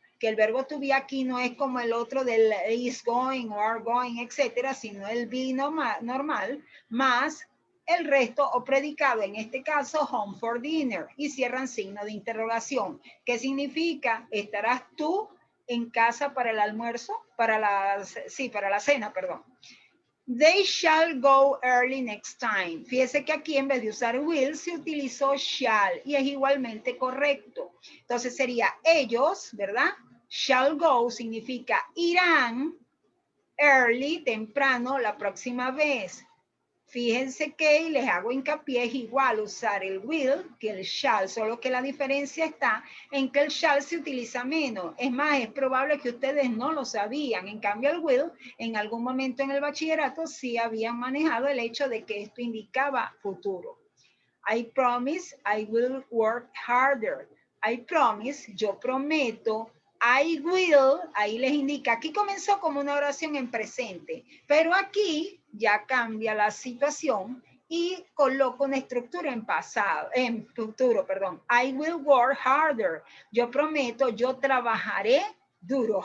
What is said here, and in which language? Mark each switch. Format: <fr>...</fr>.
<es>que el verbo to be aquí no es como el otro del is going o are going, etcétera, sino el be normal, más el resto o predicado, en este caso,</es> <en>home for dinner,</en> <es>y cierran signo de interrogación. ¿Qué significa? ¿Estarás tú en casa para el almuerzo? Para la cena, perdón.</es> <en>They shall go early next time.</en> <es>Fíjese que aquí en vez de usar will se utilizó shall y es igualmente correcto. Entonces sería ellos, ¿verdad? Shall go significa irán early, temprano, la próxima vez. Fíjense que, y les hago hincapié, es igual usar el will que el shall, solo que la diferencia está en que el shall se utiliza menos. Es más, es probable que ustedes no lo sabían. En cambio, el will, en algún momento en el bachillerato, sí habían manejado el hecho de que esto indicaba futuro.</es> <en>I promise I will work harder. I promise,</en> <es>yo prometo. I will, ahí les indica, aquí comenzó como una oración en presente, pero aquí ya cambia la situación y coloco una estructura en pasado, en futuro, perdón.</es> <en>I will work harder.</en> <es>Yo prometo, yo trabajaré duro.</es>